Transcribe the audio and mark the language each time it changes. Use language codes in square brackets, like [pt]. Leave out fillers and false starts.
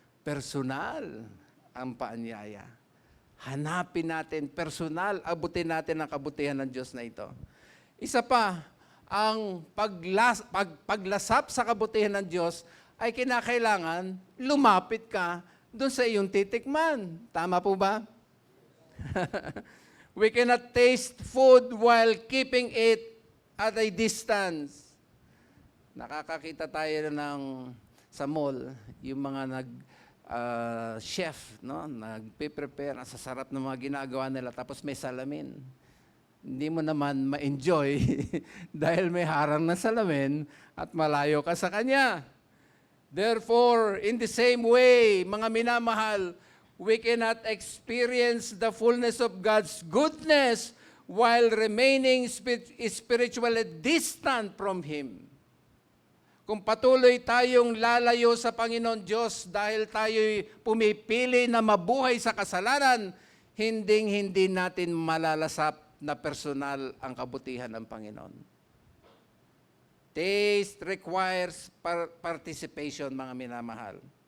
[tl] Personal ang paanyaya. Hanapin natin, personal, abutin natin ang kabutihan ng Diyos na ito. Isa pa, ang paglasap sa kabutihan ng Diyos ay kinakailangan lumapit ka doon sa iyong titikman. Tama po ba? [en] We cannot taste food while keeping it at a distance. [tl] Nakakakita tayo sa mall, yung mga chef, no? Nagpe-prepare, ang sasarap ng mga ginagawa nila, tapos may salamin. Hindi mo naman ma-enjoy dahil may harang na salamin at malayo ka sa kanya. [en] Therefore, in the same way, [tl] mga minamahal, [en] we cannot experience the fullness of God's goodness while remaining spiritually distant from Him. [tl] Kung patuloy tayong lalayo sa Panginoon Diyos dahil tayo'y pumipili na mabuhay sa kasalanan, hindi natin malalasap na personal ang kabutihan ng Panginoon. [en] Taste requires participation, [tl] mga minamahal.